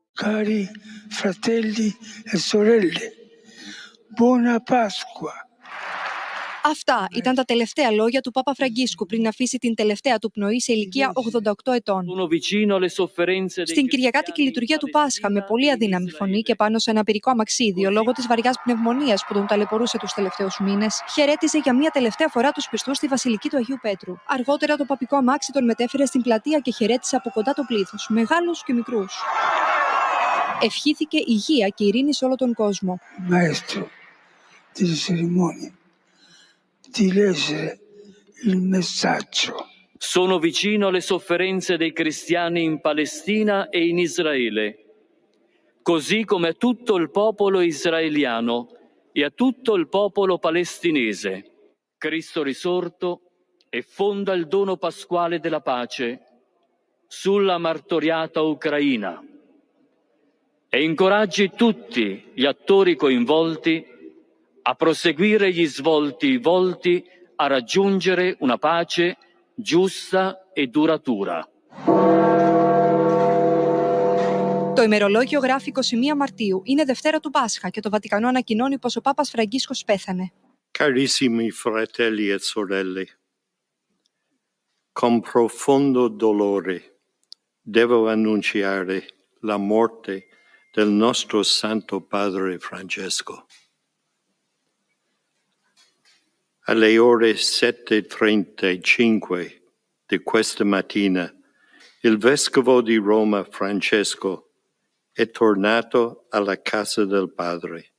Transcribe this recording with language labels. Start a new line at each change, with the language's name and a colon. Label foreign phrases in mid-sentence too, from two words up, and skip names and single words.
Italian: Cari fratelli e sorelle, buona Pasqua.
Greek: Αυτά ήταν τα τελευταία λόγια του Πάπα Φραγκίσκου πριν αφήσει την τελευταία του πνοή σε ηλικία 88 ετών. Στην κυριακάτικη λειτουργία του Πάσχα, με πολύ αδύναμη φωνή και πάνω σε ένα πυρικό αμαξίδιο λόγω της βαριάς πνευμονίας που τον ταλαιπωρούσε τους τελευταίους μήνες, χαιρέτησε για μια τελευταία φορά τους πιστούς στη Βασιλική του Αγίου Πέτρου. Αργότερα το παπικό αμάξι τον μετέφερε στην πλατεία και χαιρέτησε από κοντά το πλήθος, μεγάλους και μικρούς. Ευχήθηκε υγεία και ειρήνη σε όλο τον κόσμο.
Italian: Maestro delle cerimonie, di leggere il messaggio. Sono vicino alle sofferenze dei cristiani in Palestina e in Israele, così come a tutto il popolo israeliano e a tutto il popolo palestinese. Cristo risorto effonda il dono pasquale della pace sulla martoriata Ucraina e incoraggi tutti gli attori coinvolti a proseguire gli svolti volti a raggiungere una pace giusta e duratura.
Greek: Το ημερολόγιο γράφει 21 Μαρτίου. Είναι Δευτέρα του Πάσχα και το Βατικανό ανακοινώνει πως ο Πάπας Φραγκίσκος πέθανε.
Italian: Carissimi fratelli e sorelle, con profondo dolore devo annunciare la morte del nostro Santo Padre Francesco. Alle ore 7:35 di questa mattina, il Vescovo di Roma Francesco è tornato alla casa del Padre.